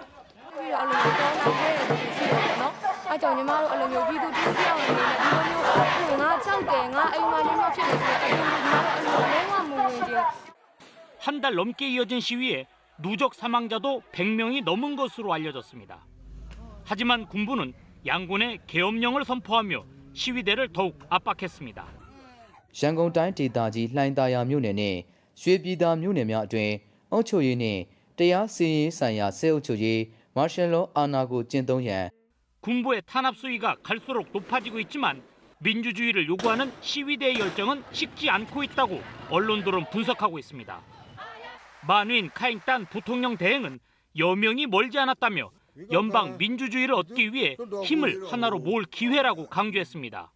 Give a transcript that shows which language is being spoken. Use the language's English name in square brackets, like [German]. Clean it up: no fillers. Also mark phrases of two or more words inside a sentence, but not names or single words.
[Korean] 한 달 넘게 이어진 시위에 누적 사망자도 100명이 넘은 것으로 알려졌습니다. 하지만 군부는 양곤에 계엄령을 선포하며 시위대를 더욱 압박했습니다. [Burmese] ရန်ကုန်တိုင်းဒေသကြီးလှိုင်သာယာမြို့နယ်နဲ့ရွှေပြည်သာမြို့နယ်များအတွင်းအုပ်ချုပ်ရေးနှင့်တရားစီရင်ရေးဆိုင်ရာစစ်အုပ်ချုပ်ရေးမာရှယ်လောအာဏာကိုကျင့်သုံးရန် [Korean] 군부의 탄압 수위가 갈수록 높아지고 있지만 민주주의를 요구하는 시위대의 열정은 식지 않고 있다고 언론들은 분석하고 있습니다. 만윈 카잉딴 부통령 대행은 여명이 멀지 않았다며 연방 민주주의를 얻기 위해 힘을 하나로 모을 기회라고 강조했습니다.